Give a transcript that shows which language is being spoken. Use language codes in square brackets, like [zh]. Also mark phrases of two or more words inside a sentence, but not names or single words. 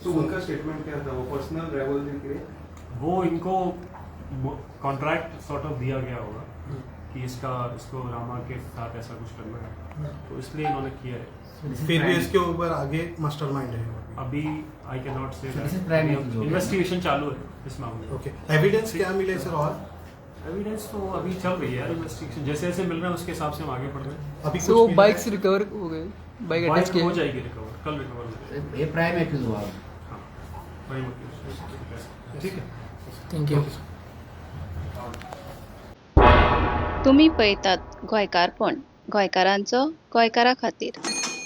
[hi] So उनका स्टेटमेंट क्या था? वो पर्सनल rivalry के लिए वो इनको [en] contract sort of [hi] दिया गया होगा कि इसको रामा के साथ ऐसा कुछ करना है, तो इसलिए इन्होंने किया है। फिर भी इसके ऊपर आगे मास्टरमाइंड है। [en] अभी I can not say This is prime accused. [hi] इन्वेस्टिगेशन चालू है इस मामले में। ओके, एविडेंस क्या मिले सर? और एविडेंस तो अभी चल रही है यार इन्वेस्टिगेशन, जैसे जैसे मिल रहा है उसके हिसाब से हम आगे बढ़ रहे हैं। अभी तो कुछ बाइक से रिकवर हो गए, बाइक अटैच बाइक किए हो जाएगी रिकवर, कल रिकवर हो जाएगी। ये [en] prime accused [hi] हुआ। हाँ, वही मतलब। ठीक है, [en] Thank you. [kok] तुम्ही पळयतात गोंयकारपण, गोंयकारांचो गोंयकारा खातीर।